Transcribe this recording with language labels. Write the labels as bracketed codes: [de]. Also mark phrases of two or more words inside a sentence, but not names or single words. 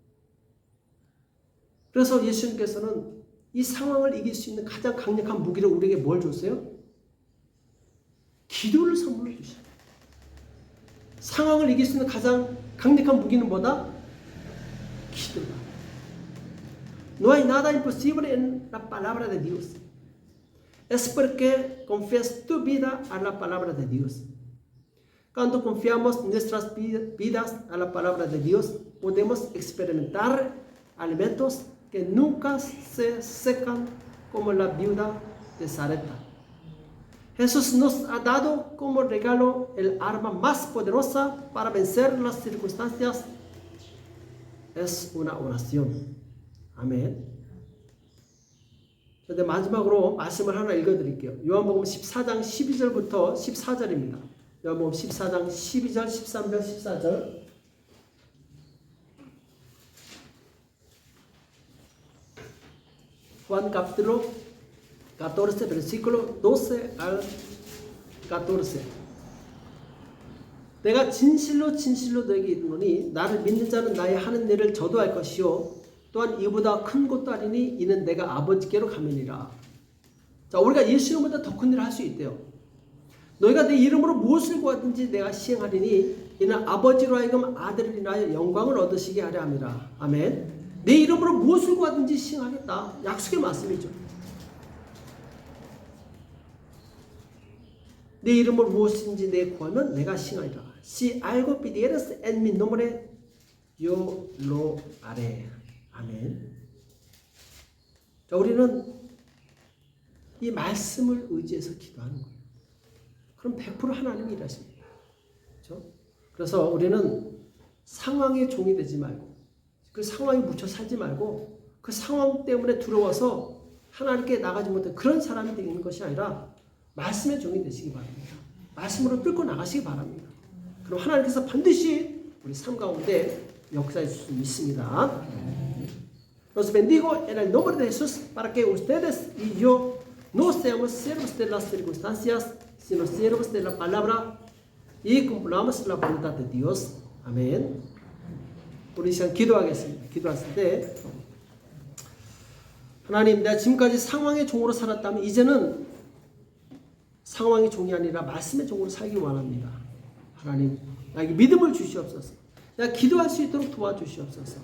[ko] 그래서 예수님께서는 이 상황을 이길 수 있는 가장 강력한 무기를 우리에게 뭘 줬어요? 기도를 선물로 주셔요. 상황을 이길 수 있는 가장 강력한 무기는 뭐다? 기도다. [es] No hay nada imposible en la palabra de Dios. Es porque confías tu vida a la palabra de Dios. Cuando confiamos nuestras vidas a la palabra de Dios, podemos experimentar alimentos que nunca se secan como la viuda de Sarepta. Jesús nos ha dado como regalo el arma más poderosa para vencer las circunstancias. Es una oración. [ko] 아멘. 그런데 마지막으로 말씀을 하나 읽어드릴게요. 요한복음 14장 12절부터 14절입니다. 요한복음 14장 12절, 13절, 14절. [es] Juan capítulo 14, versículo 12 al 14. [ko] 내가 진실로 진실로 너에게 이르노니 나를 믿는 자는 나의 하는 일을 저도 할 것이요 또한 이보다 큰 곳도 아니니 이는 내가 아버지께로 가면이라. 자, 우리가 예수 이름보다 더 큰 일을 할 수 있대요. 너희가 내 이름으로 무엇을 구하든지 내가 시행하리니 이는 아버지로 하여금 아들을 인하여 영광을 얻으시게 하려 함이라. 아멘. 내 이름으로 무엇을 구하든지 시행하겠다. 약속의 말씀이죠. 내 이름으로 무엇인지 내 구하면 내가 시행하리라. [es] Si algo pidieres en mi nombre yo lo haré. [ko] 아멘. 자, 우리는 이 말씀을 의지해서 기도하는 거예요. 그럼 100% 하나님이 일하십니다. 그렇죠? 그래서 우리는 상황의 종이 되지 말고 그 상황에 묻혀 살지 말고 그 상황 때문에 두려워서 하나님께 나가지 못해 그런 사람이 되는 것이 아니라 말씀의 종이 되시기 바랍니다. 말씀으로 뚫고 나가시기 바랍니다. 그럼 하나님께서 반드시 우리 삶 가운데 역사해 줄 수 있습니다. [es] Los bendigo en el nombre de Jesús para que ustedes y yo no seamos siervos de las circunstancias, sino siervos de la palabra y cumplamos la voluntad de Dios. [ko] 아멘. 우리 시간 기도하겠습니다. 기도했을 때 하나님, 내가 지금까지 상황의 종으로 살았다면 이제는 상황의 종이 아니라 말씀의 종으로 살기 원합니다. 하나님, 나에게 믿음을 주시옵소서. 내가 기도할 수 있도록 도와주시옵소서.